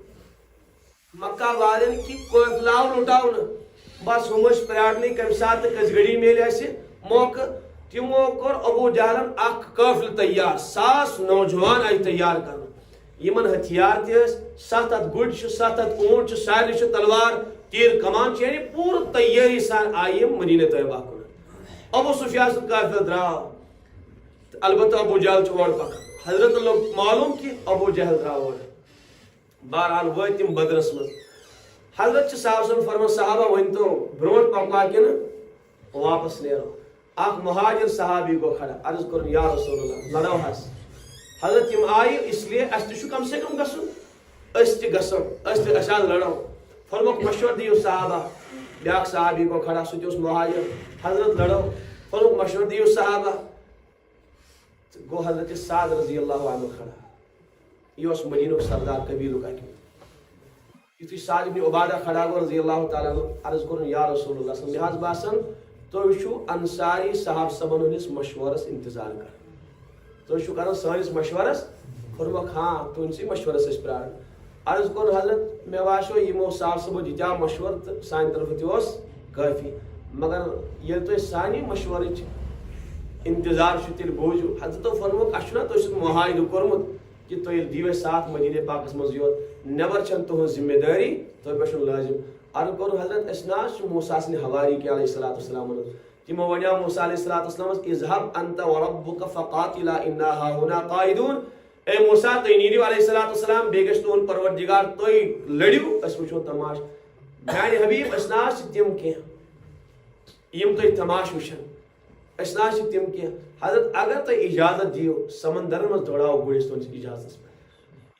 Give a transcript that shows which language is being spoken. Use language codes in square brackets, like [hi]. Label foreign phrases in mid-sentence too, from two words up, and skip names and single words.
[ks] مکہ والٮ۪ن کہ قٲفلہٕ آو لُٹاونہٕ بس ہُم ٲسۍ پیارنٕے کمہِ ساتہٕ کٔژِ گھڑی میلہِ اَسہِ موقعہٕ تِمو کوٚر ابوٗ جہلن اکھ قٲفلہٕ تیار 1000 نوجوان آیہِ تیار کرنہٕ یمن ہتھیار تہِ ٲسۍ 7 ہتھ گُرۍ چھِ 7 ہتھ اونٹ چھِ سارنٕے چھِ تلوار تیٖر کمان چھِ یعنی پوٗرٕ تیٲری سان آیہِ یِم مدیٖنہ طیبہ کُن ابوٗ سفیان سُنٛد قٲفلہٕ درٛاو البتہ ابوٗ جہل چھُ اورٕ پکان حضرت لوگ معلوم کہ ابوٗ جہل درٛاو اورٕ بہرحال وٲتۍ تِم بدرس منٛز حضرت چھِ صاحب صٲبن فرمان صحابہ ؤنۍتو برونٛٹھ پکوا کِنہٕ واپس نیرو اکھ مہاجر صحابی گوٚو کھڑا عرض کوٚرُن یا رسول اللہ لڑو حظ حضرت یِم آیہِ [ur] اس لیے [ks] اسہِ تہِ چھُ [ur] کم سے کم [ks] گژھُن أسۍ تہِ گژھو أسۍ حظ لڑو فرموکھ مشورٕ دِیِو صحابہ بیاکھ صحابی گوٚو کھڑا سُہ تہِ اوس مہاجر حضرت لڑو فرموکھ مشورٕ دِیِو صحابہ گوٚو حضرت سعد [ar] رضی اللہ عنہ [ks] کھڑا یہ اوس مدینُک سردار قبیلُک اکہِ یُتھُے سعد ابن عبادہ کھڑا گوٚو [ar] رضی اللہ تعالیٰ عنہ [ks] عرض کوٚرُن یا رسول اللہ [ar] صلی اللہ علیہ وسلم [ks] مےٚ حظ باسان تُہۍ چھِو انصاری صاحب صٲبن ہٕنٛدِس مشورس انتظار کران تُہۍ چھِو کران سٲنِس مشورس فرموکھ ہاں تُہنٛدسٕے مشورس ٲسۍ پراران عرض کوٚر حضرت مےٚ باسیو یِمو صاحب صٲبو دِتیاو مشورٕ تہٕ سانہِ طرفہٕ تہِ اوس کٲفی مگر ییٚلہِ تُہۍ سانہِ مشورٕچ انتظار چھُ تیٚلہِ بوٗزِو حضرتو فرموکھ اَسہِ چھُنہ تُہۍ سُنٛد معاہدٕ کوٚرمُت کہ تُہۍ ییٚلہِ دِیِو اَسہِ ساتھ مدیٖنہ پاکس منٛز یوت نٮ۪بر چھنہٕ تُہنٛز ذمہٕ دٲری تۄہہِ پٮ۪ٹھ چھُنہٕ لٲزِم عرض کوٚر حضرت أسۍ نہ حظ چھِ موسیٰ سٕنٛدۍ حواری کہِ [ar] علیہ الصلوٰۃ والسلام [ks] تِمو ونیو موسیٰ علیہ الصلوٰۃ والسلامس [ar] اذهب انت وربك فقاتلا انا هاهنا قاعدون [ks] اے موسیٰ تُہۍ نیٖرِو [ar] علیہ الصلوٰۃ والسلام [ks] بیٚیہِ گژھِ تُہُنٛد پروردگار تُہۍ لٔڑِو أسۍ وٕچھو تماش میانہِ حبیٖب أسۍ نہ حظ چھِ تِم کینٛہہ یِم تُہۍ تماش وٕچھن أسۍ نہ حظ چھِ تِم کینٛہہ حضرت اگر تُہۍ اجازت دِیِو سمندرن منٛز دوڑاوو گُرۍ أسۍ تُہنٛدِس اجازتس پٮ۪ٹھ